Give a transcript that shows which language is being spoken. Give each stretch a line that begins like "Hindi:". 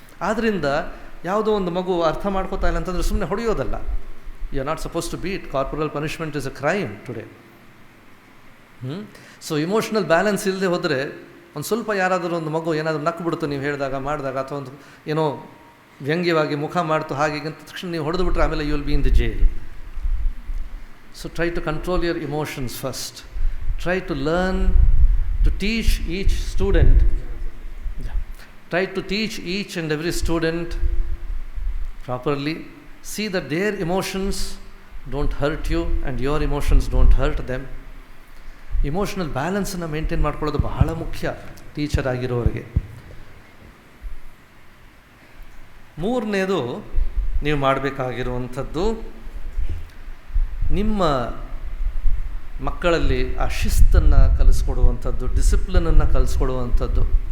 Kannada: ಆದ್ದರಿಂದ ಯಾವುದೋ ಒಂದು ಮಗು ಅರ್ಥ ಮಾಡ್ಕೋತಾ ಇಲ್ಲ ಅಂತಂದರೆ ಸುಮ್ಮನೆ ಹೊಡೆಯೋದಲ್ಲ.
English: You are not suppose to beat. Corporal punishment is a crime today.
Kannada: So emotional balance ಇಲ್ಲದೆ ಹೋದರೆ ಒಂದು ಸ್ವಲ್ಪ ಯಾರಾದರೂ ಒಂದು ಮಗು ಏನಾದರೂ ನಕ್ಬಿಡ್ತು ನೀವು ಹೇಳಿದಾಗ ಮಾಡಿದಾಗ, ಅಥವಾ ಒಂದು ಏನೋ ವ್ಯಂಗ್ಯವಾಗಿ ಮುಖ ಮಾಡ್ತು ಹಾಗೆ ಅಂತ ತಕ್ಷಣ ನೀವು ಹೊಡೆದು ಬಿಟ್ರೆ ಆಮೇಲೆ
English: You will be in the jail. So try to control your emotions first. Try to learn to teach each student. Try to teach each and every student properly. See that their emotions don't hurt you and your emotions don't hurt them.
Kannada: Emotional balance-ಅನ್ನು maintain ಮಾಡ್ಕೊಳ್ಳೋದು ಬಹಳ ಮುಖ್ಯ teacher ಆಗಿರೋರಿಗೆ. ಮೂರನೇದು ನೀವು ಮಾಡಬೇಕಾಗಿರುವಂಥದ್ದು, ನಿಮ್ಮ ಮಕ್ಕಳಲ್ಲಿ ಆ ಶಿಸ್ತನ್ನು ಕಲಿಸ್ಕೊಡುವಂಥದ್ದು, ಡಿಸಿಪ್ಲಿನನ್ನು ಕಲಿಸ್ಕೊಡುವಂಥದ್ದು.